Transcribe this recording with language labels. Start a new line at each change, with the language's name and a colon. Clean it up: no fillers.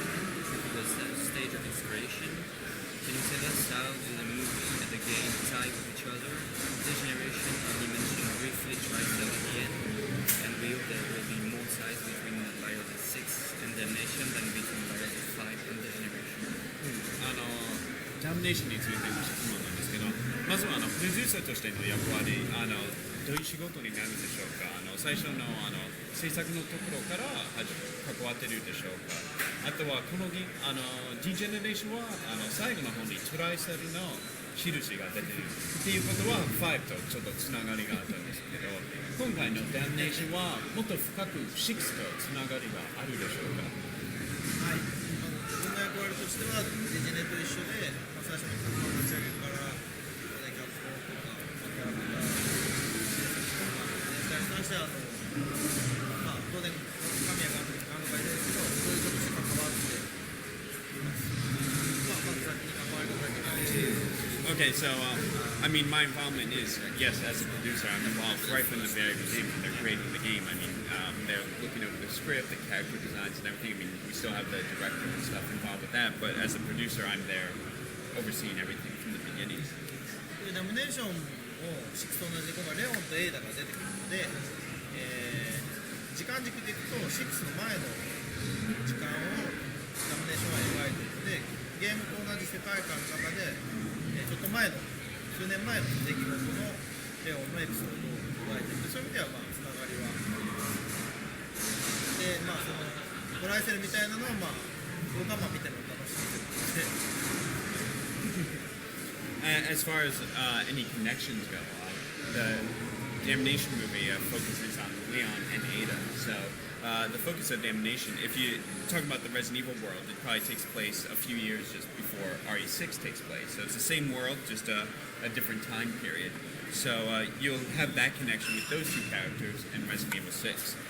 English: It was a stage of inspiration. Can you tell us how do the movie and the game tie with each other? Degeneration only mentioned briefly twice at the end, and we hope there will be more ties between BioHazard 6 and Damnation than between BioHazard 5 and Degeneration.
Japanese: ダムネーションについての質問なんですけど、まずはプロデューサーとしての役割、どういう仕事になるでしょうか。最初の制作のところから関わっているでしょうか。あとはこのディジェネレーションは最後の方にトライセルの印が出ているっていうことは5とちょっとつながりがあったんですけど、今回のダムネーションはもっと深く6とつながりがあるでしょうか。はい、自分の役割としてはデジネと一緒で、最初の立ち上げからキャップとかキャラクター全体に関しては当然神谷監督がいるんですけど、そういう人として関わっています。まず先に関わり方だけないし。
English: Okay, so I mean, my involvement is yes, as a producer, I'm involved right from the very beginning when they're creating the game. I mean, they're looking over the script, the character designs, and everything. I mean, we still have the director and stuff involved with that, but as a producer, I'm there overseeing everything from the beginning.
Japanese: ダムネーションを6と同じで今回レオンとエイダが出てくるので、時間軸でいくと6の前の時間をダムネーションは描いているので、ゲームと同じ世界観の中で、ちょっと前の数年前の出来事のレオンのエピソードを描いていて、そういう意味ではつながりはで、そのトライセルみたいなのは僕は見てるの楽しみで
English: As far as any connections go, the Damnation movie focuses on Leon and Ada. So the focus of Damnation, if you talk about the Resident Evil world, it probably takes place a few years just before RE6 takes place. So it's the same world, just a different time period. So you'll have that connection with those two characters in Resident Evil 6.